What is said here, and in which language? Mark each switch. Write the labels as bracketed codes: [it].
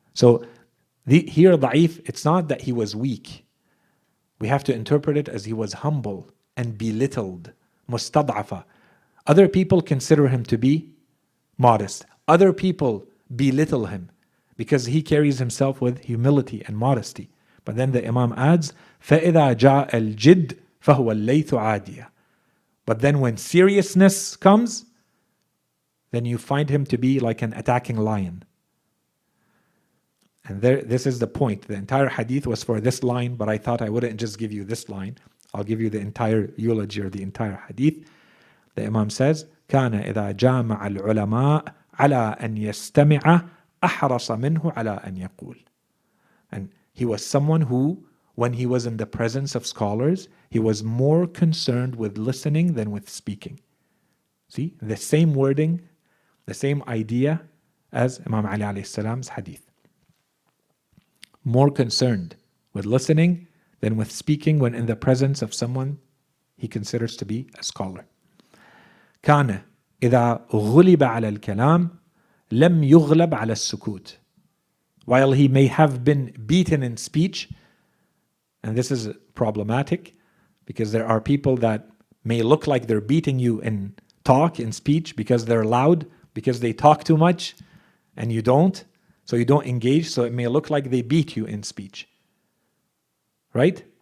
[en] So here ضعيف, it's not that he was weak. We have to interpret it as he was humble and belittled. [ar] مستضعفا. [en] Other people consider him to be modest. Other people belittle him because he carries himself with humility and modesty. But then the Imam adds, [ar] فَإِذَا جَاءَ الْجِدْ فَهُوَ اللَّيْثُ عَادِيًا. [en] But then when seriousness comes, then you find him to be like an attacking lion. And this is the point. The entire hadith was for this line, but I thought I wouldn't just give you this line. I'll give you the entire eulogy or the entire hadith. The Imam says, [ar] كان إذا جامع العلماء على أن يستمع أحرص منه على أن يقول. [en] And he was someone who, when he was in the presence of scholars, he was more concerned with listening than with speaking. See, the same wording, the same idea as Imam Ali alayhi salam's hadith. More concerned with listening than with speaking when in the presence of someone he considers to be a scholar. [ar] كان إذا غلب على الكلام لم يغلب على السكوت. [en] While he may have been beaten in speech, and this is problematic because there are people that may look like they're beating you in talk, in speech, because they're loud, because they talk too much, and you don't, so you don't engage, so it may look like they beat you in speech. Right?